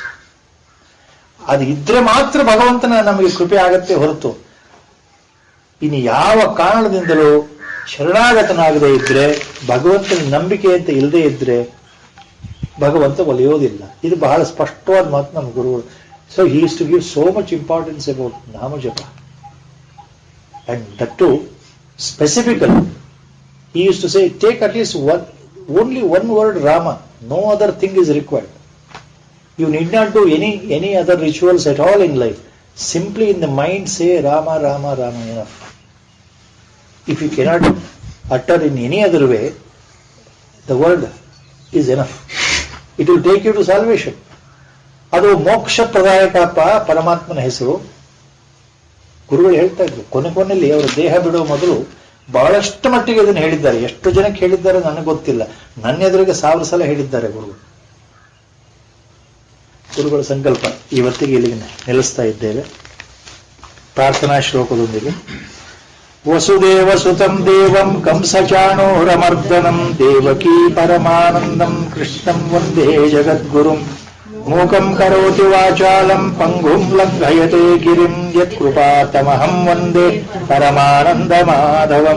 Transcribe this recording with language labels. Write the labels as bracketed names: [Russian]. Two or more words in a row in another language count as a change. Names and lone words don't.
[Kannada] ಅದು ಇದ್ರೆ ಮಾತ್ರ ಭಗವಂತನ ನಮಗೆ ಕೃಪೆ ಆಗತ್ತೆ ಹೊರತು ಇನ್ನು ಯಾವ ಕಾರಣದಿಂದಲೂ ಶರಣಾಗತನಾಗದೇ ಇದ್ರೆ, ಭಗವಂತನ ನಂಬಿಕೆ ಅಂತ ಇಲ್ಲದೆ ಇದ್ರೆ ಭಗವಂತ ಒಲಿಯೋದಿಲ್ಲ. ಇದು ಬಹಳ ಸ್ಪಷ್ಟವಾದ ಮಾತು ನಮ್ಮ ಗುರುಗಳು. [English] so he used to give so much importance about [Kannada] ನಾಮ ಜಪ, [English] and that to specifically he used to say, take at least only one word Rama, no other thing is required. You need not do any other rituals at all in life. Simply in the mind say Rama, Rama, Rama, enough. If you cannot utter in any other way, the word is enough. It will take you to salvation. [Kannada] ಅದು ಮೋಕ್ಷ ಪ್ರದಾಯಕಪ್ಪ ಪರಮಾತ್ಮನ ಹೆಸರು. ಗುರುಗಳು ಹೇಳ್ತಾ ಇದ್ರು ಕೊನೆಯಲ್ಲಿ ಅವರ ದೇಹ ಬಿಡುವ ಮೊದಲು ಬಹಳಷ್ಟು ಮಟ್ಟಿಗೆ ಇದನ್ನು ಹೇಳಿದ್ದಾರೆ. ಎಷ್ಟು ಜನಕ್ಕೆ ಹೇಳಿದ್ದಾರೆ ನನಗೆ ಗೊತ್ತಿಲ್ಲ, ನನ್ನ ಎದುರಿಗೆ 1000 ಸಲ ಹೇಳಿದ್ದಾರೆ ಗುರುಗಳ ಸಂಕಲ್ಪ. ಇವತ್ತಿಗೆ ಇಲ್ಲಿಗೆ ನಿಲ್ಲಿಸ್ತಾ ಇದ್ದೇವೆ ಪ್ರಾರ್ಥನಾ ಶ್ಲೋಕದೊಂದಿಗೆ. [Sanskrit] ವಸುದೇವ ಸುತಂ ದೇವಂ ಕಂಸಚಾಣೂರಮರ್ದನಂ ದೇವಕೀ ಪರಮಾನಂದಂ ಕೃಷ್ಣಂ ವಂದೇ ಜಗದ್ಗುರುಂ ಮೂಕಂ ಕರೋತಿ ವಾಚಾಲಂ ಪಂಗುಂ ಲಂಘಯತೆ ಗಿರಿಂ ಯತ್ಕೃಪಾತಮಹಂ ವಂದೇ ಪರಮಾನಂದ ಮಾಧವಂ.